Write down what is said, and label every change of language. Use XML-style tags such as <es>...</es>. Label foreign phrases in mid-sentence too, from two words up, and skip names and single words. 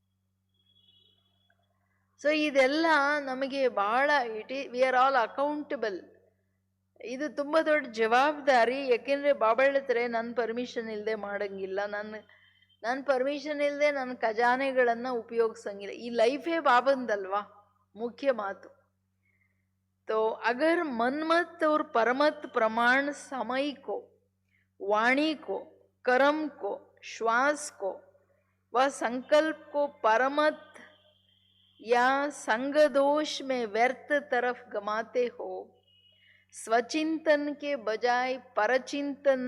<kn>ಸೊ ಇದೆಲ್ಲ ನಮಗೆ ಬಹಳ</kn> <en>we are all accountable.</en> <kn>ಇದು ತುಂಬ ದೊಡ್ಡ ಜವಾಬ್ದಾರಿ. ಯಾಕೆಂದರೆ ಬಾಬಾ ಹೇಳ್ತಾರೆ, ನನ್ನ ಪರ್ಮಿಷನ್ ಇಲ್ಲದೆ ಮಾಡೋಂಗಿಲ್ಲ, ನನ್ನ ಪರ್ಮಿಷನ್ ಇಲ್ಲದೆ ನನ್ನ ಖಜಾನೆಗಳನ್ನು ಉಪಯೋಗಿಸಂಗಿಲ್ಲ. ಈ ಲೈಫೇ ಬಾಬಂದಲ್ವಾ ಮುಖ್ಯ ಮಾತು.</kn> <hi>तो अगर मनमत और परमत प्रमाण समय को, वाणी को, कर्म को, श्वास को व संकल्प को परमत या संग दोष में व्यर्थ तरफ गमाते हो, स्वचिंतन के बजाय परचिंतन</hi>